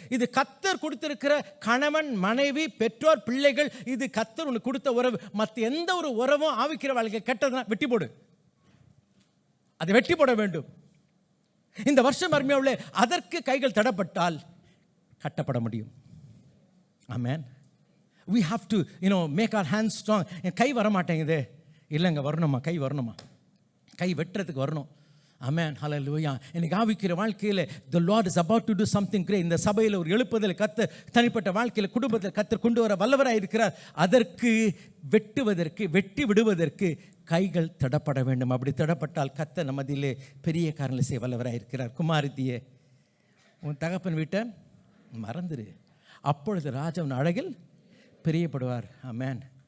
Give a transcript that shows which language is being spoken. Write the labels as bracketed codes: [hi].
[ta] இது கர்த்தர் கொடுத்திருக்கிற கணவன், மனைவி, பெற்றோர், பிள்ளைகள், இது கர்த்தர் உனக்கு கொடுத்த உறவு. மற்ற எந்த ஒரு உறவும் ஆவிக்கிற வாழ்க்கை கெட்டதுனா வெட்டி போடு, அதை வெட்டி போட வேண்டும். இந்த வருஷம் அருமையாக அதற்கு கைகள் தடப்பட்டால் கட்டப்பட முடியும். ஆமென். [en] we have to make our hands strong. [ta] என் கை வர மாட்டேங்குது, இல்லைங்க, வரணுமா, கை வரணுமா, கை வெட்டுறதுக்கு வரணும். ஆமென். ஹல்லேலூயா. இன்னைக்கு ஆவிக்கிற வாழ்க்கையில் [en] the Lord is about to do something great. [ta] இந்த சபையில் ஒரு எழுப்புதல் கர்த்தர் தனிப்பட்ட வாழ்க்கையில், குடும்பத்தில் கர்த்தர் கொண்டு வர வல்லவராக இருக்கிறார். அதற்கு வெட்டி விடுவதற்கு கைகள் தடப்பட வேண்டும். அப்படி தடப்பட்டால் கர்த்தர் நம்மதிலே பெரிய காரியங்களை செய்ய வல்லவராக இருக்கிறார். குமாரத்தியே, உன் தகப்பன் வீட்டை மறந்துரு, அப்பொழுது ராஜாவின் அழகில் பிரியப்படுவார். ஆமென்.